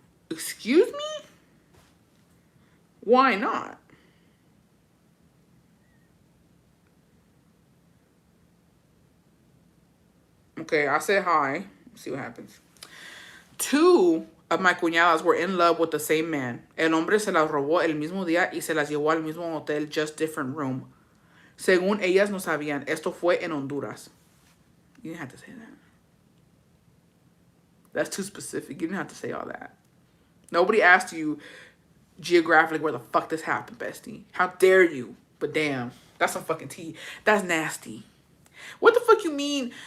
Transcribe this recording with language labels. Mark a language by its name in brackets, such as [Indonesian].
[English] Excuse me? Why not? Okay, I said hi. Let's see what happens. Two of my cuñadas were in love with the same man. [Spanish] El hombre se las robó el mismo día y se las llevó al mismo hotel, [English] just different room. [Spanish] Según ellas no sabían, esto fue en Honduras. [English] You didn't have to say that. That's too specific. You didn't have to say all that. Nobody asked you geographically where the fuck this happened, bestie. How dare you? But damn, that's some fucking tea. That's nasty. What the fuck you mean?